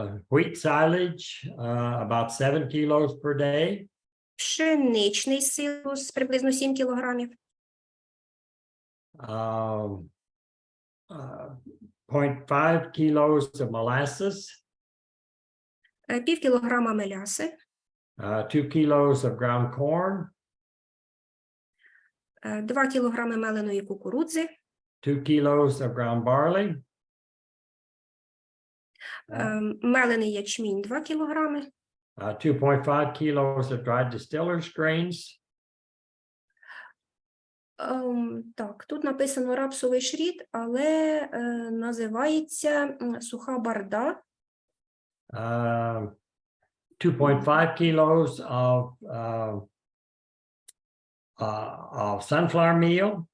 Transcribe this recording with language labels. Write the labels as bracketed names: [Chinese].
[English] Wheat silage, about 7 kilos per day. [Ukrainian] Пшеничний силос приблизно 7 кілограмів. [English] 0.5 kilos of molasses. [Ukrainian] Пів кілограма меляси. [English] 2 kilos of ground corn. [Ukrainian] 2 кілограми меленої кукурудзи. [English] 2 kilos of ground barley. [Ukrainian] Мелений ячмінь 2 кілограми. [English] 2.5 kilos of dried distillers grains. [Ukrainian] Так, тут написано рапсовий шрід, але називається суха барда. [English] 2.5 kilos of sunflower meal.